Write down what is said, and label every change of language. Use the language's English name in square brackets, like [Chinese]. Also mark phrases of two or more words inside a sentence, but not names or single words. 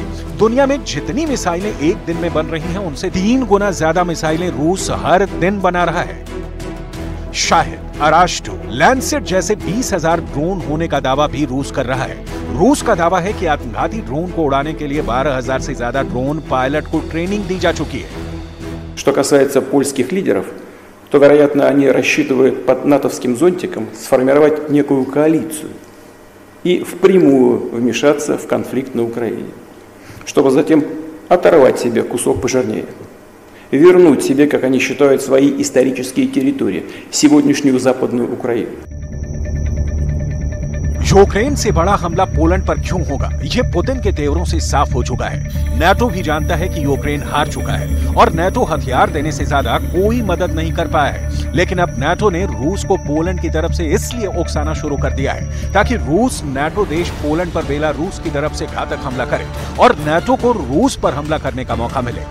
[Hindi] दुनिया में जितनी मिसाइलें एक दिन में बन रही हैं उनसे 3 गुना ज्यादा मिसाइलें रूस हर दिन बना रहा है। शाहिद, अराश्टो, लैंसेट जैसे 20,000 ड्रोन होने का दावा भी रूस कर रहा है। रूस का दावा है कि आत्मघाती ड्रोन को उड़ाने के लिए 12,000 से ज्यादा ड्रोन पायलट को ट्रेनिंग दी जा चुकी है। [Russian] Что касается польских лидеров, то, вероятно, они рассчитывают под натовским зонтиком сформировать некую коалицию и впрямую вмешаться в конфликт на Украине, чтобы затем оторвать себе кусок пожирнее, вернуть себе, как они считают, свои исторические территории, сегодняшнюю Западную Украину. [Hindi] यूक्रेन से बड़ा हमला पोलैंड पर क्यों होगा, यह पुतिन के तेवरों से साफ हो चुका है। नाटो भी जानता है कि यूक्रेन हार चुका है और नाटो हथियार देने से ज्यादा कोई मदद नहीं कर पाया है। लेकिन अब नाटो ने रूस को पोलैंड की तरफ से इसलिए उकसाना शुरू कर दिया है ताकि रूस नाटो देश पोलैंड पर बेलारूस की तरफ से घातक हमला करे और नाटो को रूस पर हमला करने का मौका मिले।